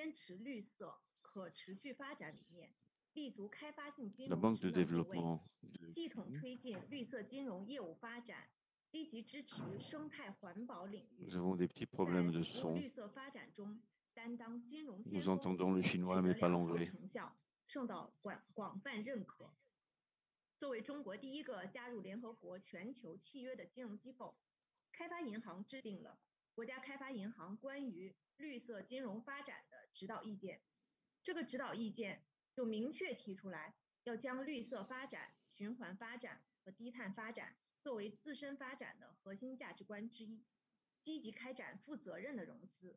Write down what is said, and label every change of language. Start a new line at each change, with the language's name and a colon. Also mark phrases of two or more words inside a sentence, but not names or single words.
French: La Banque de développement de Nous avons des petits problèmes de son. Nous entendons le chinois mais pas l'anglais.
Chinese: 作为中国第一个加入联合国全球契约的金融机构，开发银行制定了国家开发银行关于绿色金融发展的指导意见。这个指导意见就明确提出来，要将绿色发展、循环发展和低碳发展作为自身发展的核心价值观之一，积极开展负责任的融资。